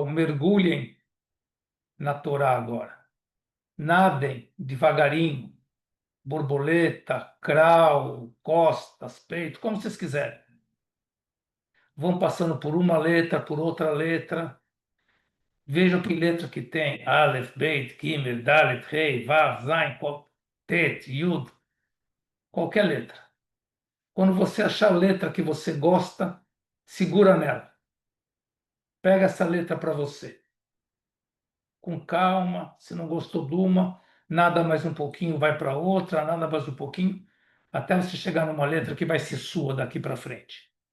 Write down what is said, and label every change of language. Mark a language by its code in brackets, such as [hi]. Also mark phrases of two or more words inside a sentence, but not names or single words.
[pt] Mergulhem na Torá agora. Nadem devagarinho. Borboleta, crawl, costas, peito, como vocês quiserem. Vão passando por uma letra, por outra letra. Vejam que letra que tem. [he] אלף, בית, גימל, דלת, ריש, וו, זין, טית, יוד. [pt] Qualquer letra. Quando você achar a letra que você gosta, segura nela. Pega essa letra para você. Com calma, se não gostou de uma, nada mais um pouquinho, vai para outra, nada mais um pouquinho, até você chegar numa letra que vai ser sua daqui para frente.